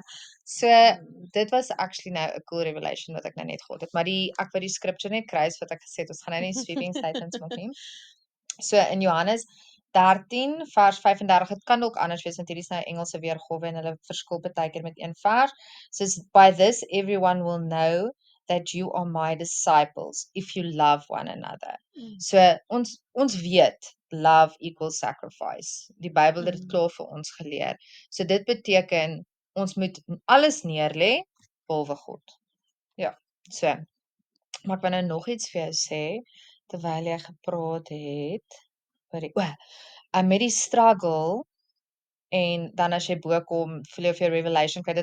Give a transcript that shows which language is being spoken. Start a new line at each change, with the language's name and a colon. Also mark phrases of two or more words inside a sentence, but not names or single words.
Afrikaans: So dit was actually nou 'n
English: cool revelation
Afrikaans: wat ek nou net gehad het. Maar ek wou die scripture net kry wat ek gesê het. Ons gaan nou nie
English: sweeping statements
Afrikaans: maak nie. So in Johannes 13 vers 35, dit kan ook anders wees want hierdie is nou Engelse weergawe en hulle verskil baie keer met een vers.
English: So by this everyone will know that you are my disciples if you love one another.
Afrikaans: So ons weet
English: love equals sacrifice.
Afrikaans: Die Bybel het dit klaar vir ons geleer. So dit beteken ons moet alles neerlê behalwe God. Ja. So maar ek wou nou nog iets vir jou sê terwyl jy gepraat het oor met die struggle en dan as jy bo kom, voel jy of jy revelation kry.